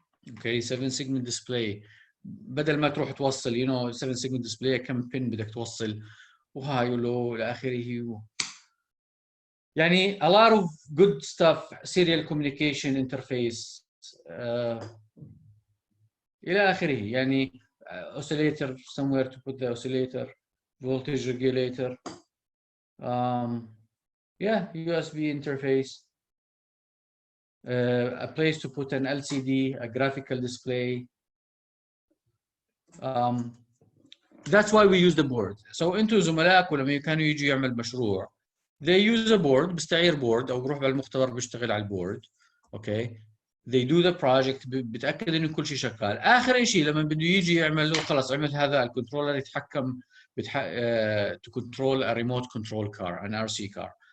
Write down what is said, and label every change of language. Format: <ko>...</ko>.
<ar>اوكي 7 segment display بدل ما تروح توصل 7 segment display كم بين بدك توصل وهاي ولو الى اخره. يعني</ar> <en>a lot of good stuff. serial communication interface</en> <ar>الى اخره. يعني</ar> <en>oscillator somewhere to put the oscillator, voltage regulator, USB interface, a place to put an LCD, a graphical display. That's why we use the board.</en> <ar>So انتوا زملائكم لما كانوا يجوا يعمل مشروع</ar> <en>they use a board.</en> <ar>بستعير بورد او بروح بالمختبر بيشتغل على البورد. اوكي.</ar> <en>they do the project</en> <ar>بتاكد انه كل شيء شغال. اخر شيء لما بده يجي يعمل له خلص عمل هذا الكنترولر يتحكم</ar> <en>to control a remote control car an RC car.</en>